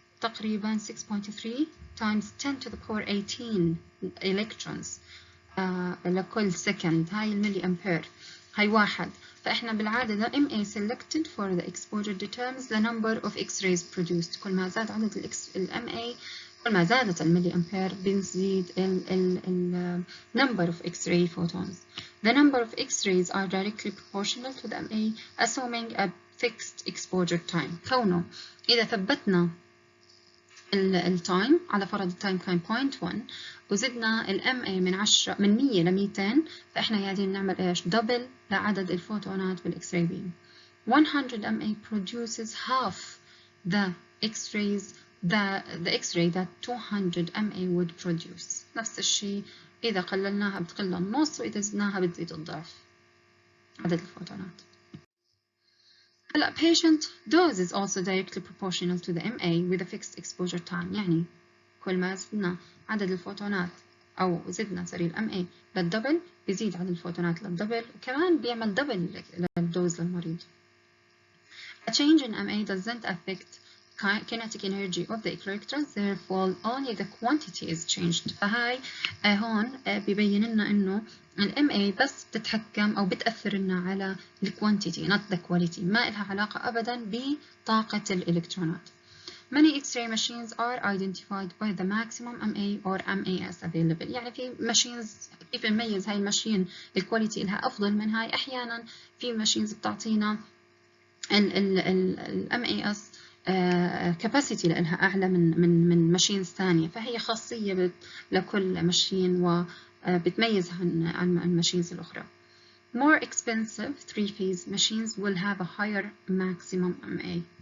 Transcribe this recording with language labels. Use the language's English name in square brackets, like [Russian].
[English] تقريبا 6.3 times 10 to the power 18 electrons لكل second. [Arabic] هاي الملي أمبير، هاي واحد. فإحنا بالعادة [English] MA selected for the exposure determines the number of X-rays produced. [Arabic] كل ما زاد عدد ال MA كل ما زادت الملي أمبير بنزيد ال [English] number of X-ray photons. The number of X-rays are directly proportional to the MA assuming a fixed exposure time. [Arabic] كونه إذا ثبتنا التايم على فرض التايم كان 0.1 وزدنا ال MA من 100 ل 200، فإحنا قاعدين نعمل إيش؟ دبل لعدد الفوتونات بالإكس راي بيم. [English] 100 MA produces half the X-rays the X-ray that 200 MA would produce. [Arabic] نفس الشيء إذا قللناها بتقل النص، وإذا زدناها بتزيد الضعف عدد الفوتونات. [English] هلا patient dose is also directly proportional to the MA with a fixed exposure time. [Arabic] يعني كل ما زدنا عدد الفوتونات أو زدنا سوري MA للدبل بيزيد عدد الفوتونات للدبل، وكمان بيعمل دبل للدوز للمريض. [English] A change in MA doesn't affect kinetic energy of the electrons, therefore only the quantity is changed. [Arabic] فهاي هون بيبين لنا إنه ال MA بس بتتحكم أو بتأثر لنا على ال [English] quantity not the quality، [Arabic] ما إلها علاقة أبدا بطاقة الإلكترونات. [English] Many X-ray machines are identified by the maximum MA or MAS available. [Arabic] يعني في machines كيف نميز هاي الماشين الكواليتي إلها أفضل من هاي؟ أحيانا في machines بتعطينا ال MAS capacity لها أعلى من ماشينز ثانية، فهي خاصية لكل ماشين وبتميز عن الماشينز الأخرى. [English] More expensive 3-phase machines will have a higher maximum MA.